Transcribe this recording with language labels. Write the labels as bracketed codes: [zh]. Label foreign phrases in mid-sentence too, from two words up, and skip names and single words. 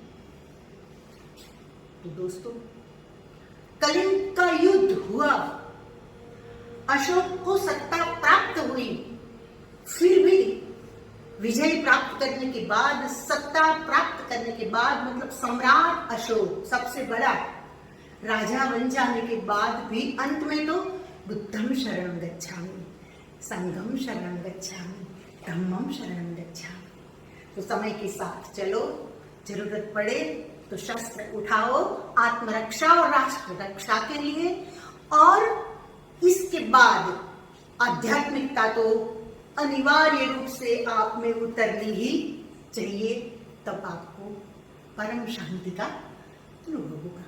[hi] तो दोस्तों, कलिंग का युद्ध हुआ, अशोक को सत्ता प्राप्त हुई, फिर भी विजय प्राप्त करने के बाद, सत्ता प्राप्त करने के बाद, मतलब सम्राट अशोक सबसे बड़ा राजा बन जाने के बाद भी अंत में तो [pi] बुद्धं शरणं गच्छामि, संघं शरणं गच्छामि, धम्मं शरणं गच्छामि। [hi] तो समय के साथ चलो, जरूरत पड़े तो शस्त्र उठाओ, आत्मरक्षा और राष्ट्र रक्षा के लिए। और इसके बाद आध्यात्मिकता तो अनिवार्य रूप से आप में उतरनी ही चाहिए, तब आपको परम शांति का अनुभव होगा।